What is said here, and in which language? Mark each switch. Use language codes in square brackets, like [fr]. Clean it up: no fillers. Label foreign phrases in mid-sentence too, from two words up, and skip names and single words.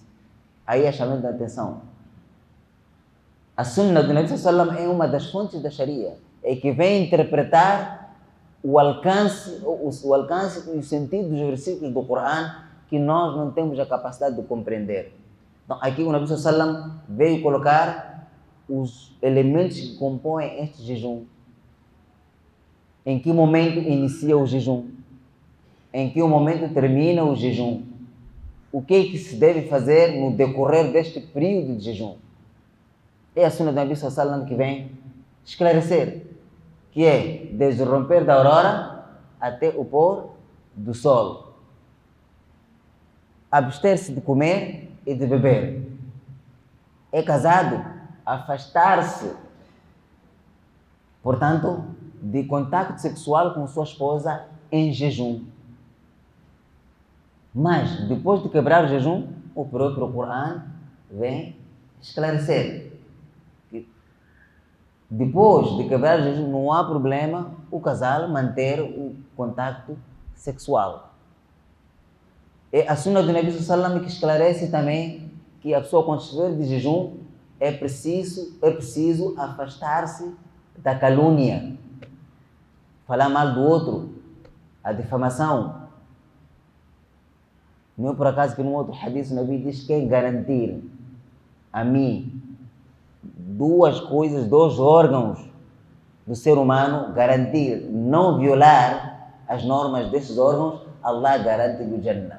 [pt] Aí a chamada de atenção. A sunna do Nabi [ar] صلى الله عليه وسلم [pt] é uma das fontes da Sharia, é que vem interpretar o alcance e o sentido dos versículos do Corão que nós não temos a capacidade de compreender. Então, aqui o Nabi [ar] صلى الله عليه وسلم [pt] veio colocar os elementos que compõem este jejum. Em que momento inicia o jejum? Em que momento termina o jejum? O que é que se deve fazer no decorrer deste período de jejum? É a sunna do Nabi [ar] صلى الله عليه وسلم [pt] que vem esclarecer, que é desde o romper da aurora até o pôr do sol. Abster-se de comer e de beber. É casado, afastar-se, portanto, de contato sexual com sua esposa em jejum. Mas, depois de quebrar o jejum, o próprio Corão vem esclarecer que depois de quebrar o jejum não há problema o casal manter o contato sexual. É a sunna do Nabi [ar] صلى الله عليه وسلم [pt] que esclarece também que a pessoa, quando estiver de jejum, é preciso afastar-se da calúnia, falar mal do outro, a difamação. Não é por acaso que num outro hadith o Nabi diz: quem garantir a mim duas coisas, dois órgãos do ser humano, garantir não violar as normas desses órgãos, Allah garante-lhe o Jannah.